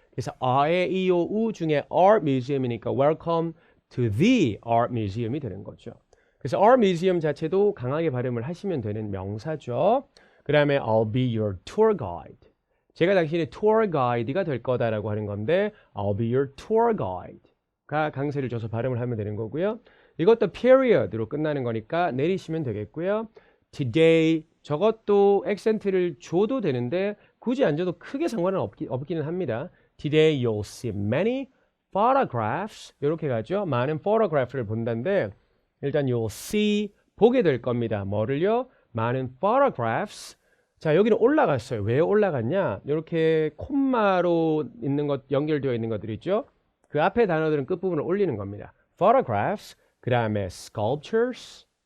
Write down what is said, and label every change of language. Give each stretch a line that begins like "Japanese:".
Korean: 그래서 아에 이오우 중에 art museum이니까
English: welcome to the art museum
Korean: 이 되는 거죠. 그래서 art museum 자체도 강하게 발음을 하시면 되는 명사죠.
English: 그 다음에 I'll be your tour guide.
Korean: 제가 당신의 tour guide가 될 거다라고 하는 건데
English: I'll be your tour guide
Korean: 가 강세를 줘서 발음을 하면 되는 거고요. 이것도 period로 끝나는 거니까 내리시면 되겠고요. Today 저것도 액센트를 줘도 되는데 굳이 안 줘도 크게 상관은 없기는 합니다.
English: Today you'll see many photographs.
Korean: 이렇게 가죠. 많은 photograph를 본다는데 일단 you'll see 보게 될 겁니다. 뭐를요? 많은 photographs. 자, 여기는 올라갔어요. 왜 올라갔냐? 이렇게 콤마로 있는 것 연결되어 있는 것들 있죠. 그 앞에 단어들은 끝부분을 올리는 겁니다. photographs. 그 다음에 sculptures.